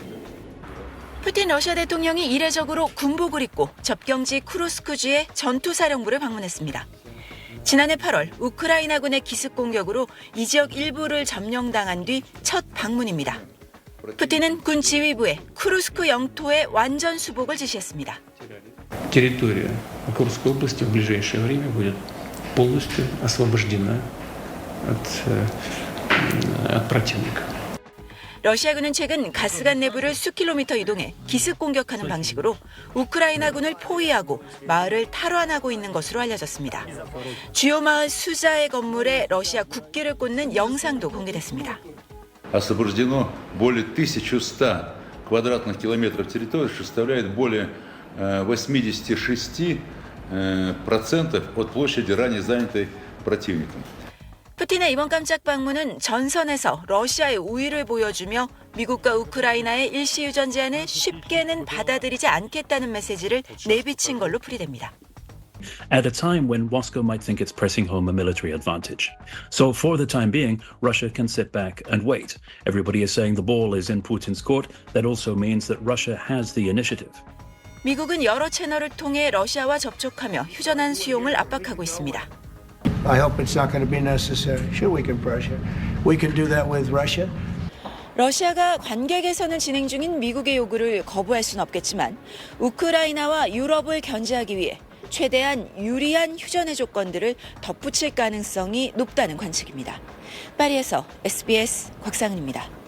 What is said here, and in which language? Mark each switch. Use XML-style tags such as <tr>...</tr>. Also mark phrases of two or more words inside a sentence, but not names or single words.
<ko>푸틴 러시아 대통령이 이례적으로 군복을 입고 접경지 쿠르스크주의 전투사령부를 방문했습니다. 지난해 8월 우크라이나군의 기습 공격으로 이 지역 일부를 점령당한 뒤 첫 방문입니다. 푸틴은 군 지휘부에 쿠르스크 영토의 완전 수복을 지시했습니다.</ko> <ru>Территория Курской области в ближайшее время будет полностью освобождена от противника.</ru> <ko>러시아군은 최근 가스관 내부를 수킬로미터 이동해 기습 공격하는 방식으로 우크라이나군을 포위하고 마을을 탈환하고 있는 것으로 알려졌습니다. 주요 마을 수자의 건물에 러시아 국기를 꽂는 영상도 공개됐습니다.</ko> <ru>Освобождено более 1100 квадратных километров территории, что составляет более 86% от площади ранее занятой противником.</ru> <ko>푸틴의 이번 깜짝 방문은 전선에서 러시아의 우위를 보여주며 미국과 우크라이나의 일시휴전 제안을 쉽게는 받아들이지 않겠다는 메시지를 내비친 걸로 풀이됩니다.</ko> <en>At a time when Moscow might think it's pressing home a military advantage. So for the time being, Russia can sit back and wait. Everybody is saying the ball is in Putin's court. That also means that Russia has the initiative.</en> <ko>미국은 여러 채널을 통해 러시아와 접촉하며 휴전안 수용을 압박하고 있습니다.</ko> <en>I hope it's not going to be necessary. Sure, we can pressure. We can do that with Russia.</en> <ko>러시아가 관계 개선을 진행 중인 미국의 요구를 거부할 수는 없겠지만 우크라이나와 유럽을 견제하기 위해 최대한 유리한 휴전의 조건들을 덧붙일 가능성이 높다는 관측입니다. 파리에서 SBS 곽상은입니다.</ko>